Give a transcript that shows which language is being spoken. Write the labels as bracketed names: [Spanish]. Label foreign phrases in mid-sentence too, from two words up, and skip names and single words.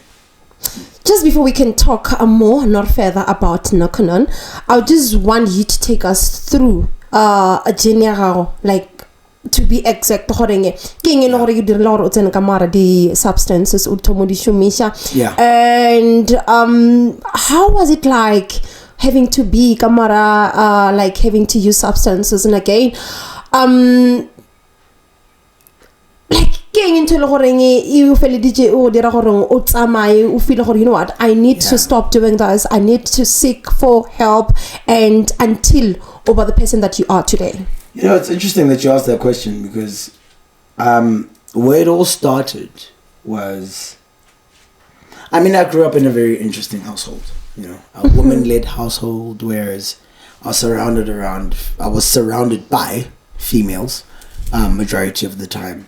[English] Just before we can talk more, not further about Narconon, I just want you to take us through a general, like, to be exact, the substances, yeah. And how was it like having to be Kamara, like having to use substances? And again, like, [Northern Sotho] ke eng ntho le goreng e o feleditse o dira gore o tsamaye o feel gore [English] you know what, I need to stop doing this, I need to seek for help and until over the person that you are today? You know, it's interesting that you asked that question because where it all started was, I mean, I grew up in a very interesting household, you know, a woman-led household, whereas I was surrounded by females majority of the time.